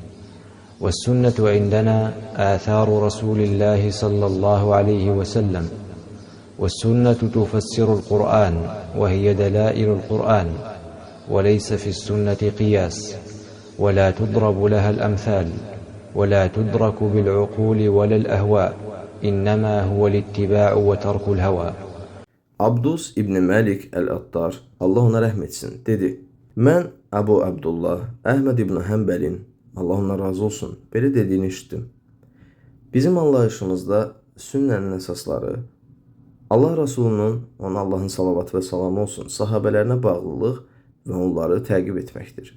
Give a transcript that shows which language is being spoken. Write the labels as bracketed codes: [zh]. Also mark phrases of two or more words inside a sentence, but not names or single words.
[ar] والسنة عندنا آثار رسول الله صلى الله عليه وسلم، والسنة تفسر القرآن وهي دلائل القرآن، وليس في السنة قياس، ولا تضرب لها الأمثال، ولا تدرك بالعقول ولا الأهواء، إنما هو الاتباع وترك الهوى. [az] Abdus İbni Malik el-Attar, Allah ona rəhm etsin, dedi: Mən Əbu Abdullah Əhməd İbni Həmbəlin, Allah ondan razı olsun, belə dediyini işitdim. Bizim anlayışımızda sünnənin əsasları Allah Rasulunun, ona Allahın salavatı və salamı olsun, sahabələrinə bağlılıq və onları təqib etməkdir.